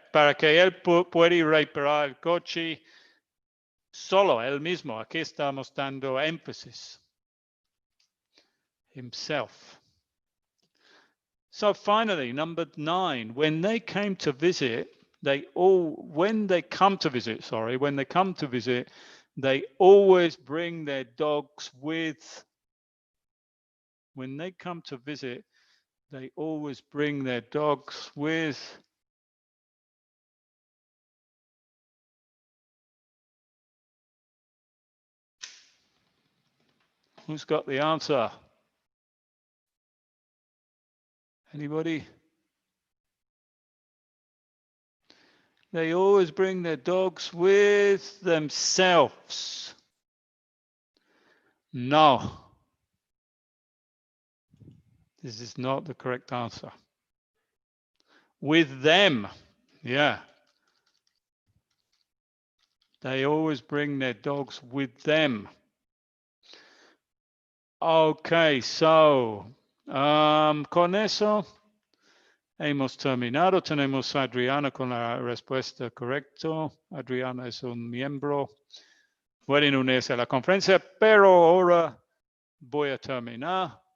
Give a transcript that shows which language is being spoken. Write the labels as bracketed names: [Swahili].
[Spanish] Para que él pueda reparar el coche solo, él mismo. Aquí estamos dando énfasis. [English] Himself. So finally, number 9, when they come to visit, they come to visit, they always bring their dogs with. When they come to visit, they always bring their dogs with. Who's got the answer? Anybody? They always bring their dogs with themselves. No. This is not the correct answer. With them. Yeah. They always bring their dogs with them. [Spanish] Okay, so con eso hemos terminado. Tenemos a Adriana con la respuesta correcta. Adriana es un miembro. Pueden unirse a la conferencia, pero ahora voy a terminar.